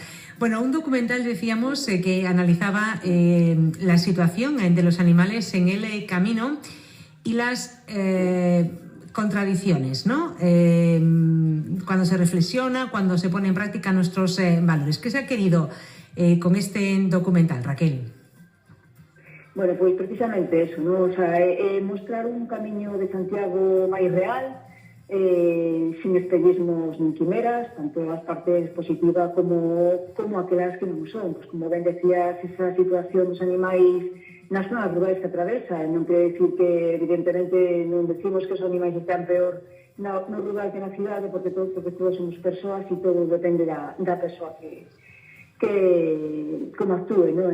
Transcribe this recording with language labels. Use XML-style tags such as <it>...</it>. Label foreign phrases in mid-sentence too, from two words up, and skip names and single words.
<es>Bueno, un documental, decíamos, que analizaba la situación de los animales en el camino y las contradicciones, ¿no? Cuando se reflexiona, cuando se pone en práctica nuestros valores. ¿Qué se ha querido con este documental, Raquel?</es> <gl>Bueno, pois precisamente eso, ¿no?</gl> <es>O sea,</es> <gl>mostrar un camiño de Santiago máis real, sin espellismos nin quimeras, tanto as partes positivas como aquelas que non son. Pues, como ben decías, esa situación dos animais nas zonas rurais que atravesa, non quere dicir que, evidentemente, non decimos que os animais están peor no rural que na cidade, porque todos somos persoas e todo depende da persoa que como actúe, ¿no?</gl>